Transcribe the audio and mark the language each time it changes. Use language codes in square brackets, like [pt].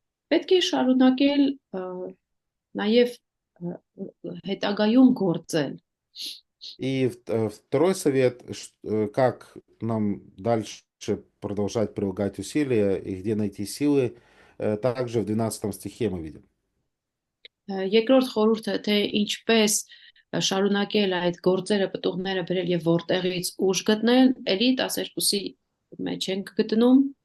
[hy] Պետք է շարունակել նաև հետագայում գործել։ [ru] И второй совет, как нам дальше продолжать прилагать усилия и где найти силы, также в 12 стихе мы видим. [hy] Երկրորդ խորհուրդը, թե ինչպես շարունակել այդ գործերը, պտուղները բերել եւ որտեղից ուժ գտնել, էլի 12-ի մեջ ենք գտնում։